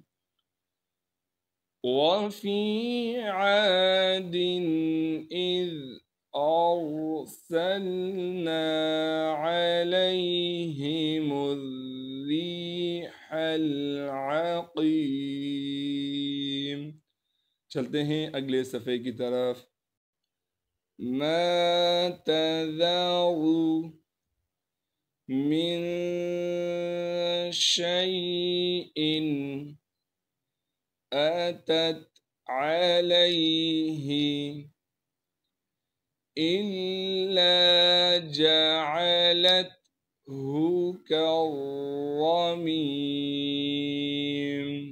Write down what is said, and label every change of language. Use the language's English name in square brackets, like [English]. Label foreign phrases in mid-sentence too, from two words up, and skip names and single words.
[Arabic] وفي عاد إذ أرسلنا عليهم الريح العقيم. [Hindi] चलते हैं अगले सफ़े की तरफ। [Arabic] ما تذر من شيء أتت عليه إلا جعلته كالرميم.